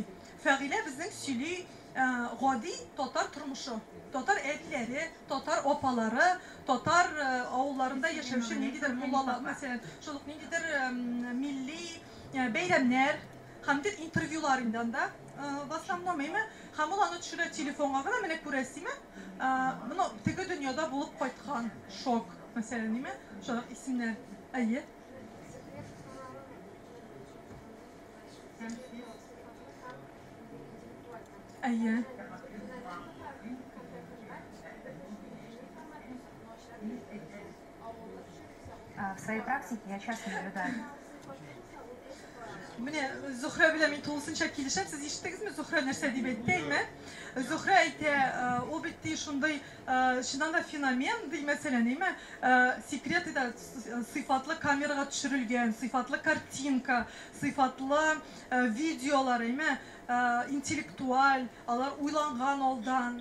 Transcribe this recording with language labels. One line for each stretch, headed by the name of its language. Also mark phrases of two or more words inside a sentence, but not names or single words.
Tatar: Фагыйлә безнең сөйли гади татар тормышы, татар әбиләре, татар апалары, татар авылларында яшәүче ниндидер муллалар, мәсәлән, шул ниндидер милли бәйрәмнәр, һәм интервьюлар инде анда
Russian: в основном
Tatar: һәм ул аны төшерә телефонга гына, менә күрәсезме? Моны теге дөньяда булып кайткан шок, мәсәлән, шул исемнәр. Әйе. Әйе.
Russian: В своей практике я часто наблюдаю.
Tatar: Менә Зөһрә белән мин тулысынча килешәм. Сез ишеттегезме, Зөһрә нәрсә дип әйтте? Зөһрә әйтә, ул бит шундый чыннан да феномен, ди мәсәлән, секреты да сыйфатлы камерага төшерелгән, сыйфатлы картинка, сыйфатлы видеолар, интеллектуаль, алар уйланган алдан.